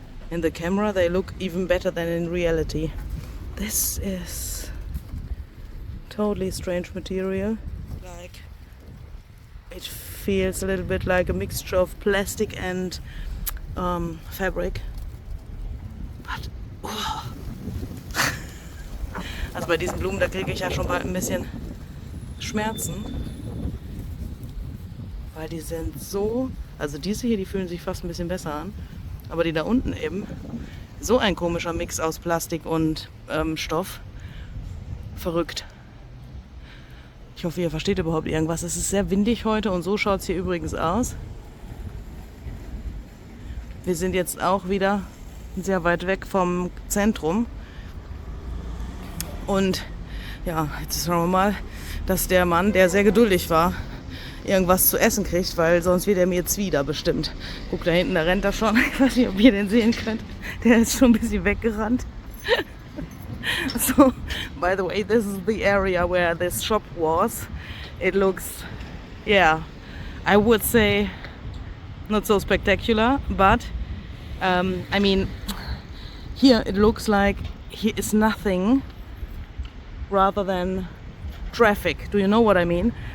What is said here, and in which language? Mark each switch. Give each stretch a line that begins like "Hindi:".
English: in the camera they look even better than in reality. This is totally strange material. Like, it feels a little bit like a mixture of plastic and fabric.
German: But, also bei diesen Blumen, da kriege ich ja schon bald ein bisschen Schmerzen. Weil die sind so, also diese hier, die fühlen sich fast ein bisschen besser an. Aber die da unten eben, so ein komischer Mix aus Plastik und Stoff. Verrückt. Ich hoffe, ihr versteht überhaupt irgendwas. Es ist sehr windig heute und so schaut es hier übrigens aus. Wir sind jetzt auch wieder sehr weit weg vom Zentrum. Und ja, jetzt schauen wir mal, dass der Mann, der sehr geduldig war, irgendwas zu essen kriegt, weil sonst wird er mir jetzt wieder bestimmt. Guck, da hinten, da rennt er schon. Ich weiß nicht, ob ihr den sehen könnt. Der ist schon ein bisschen weggerannt.
English: So, by the way, this is the area where this shop was. It looks, yeah, I would say not so spectacular, but I mean, here it looks like here is nothing rather than traffic. Do you know what I mean?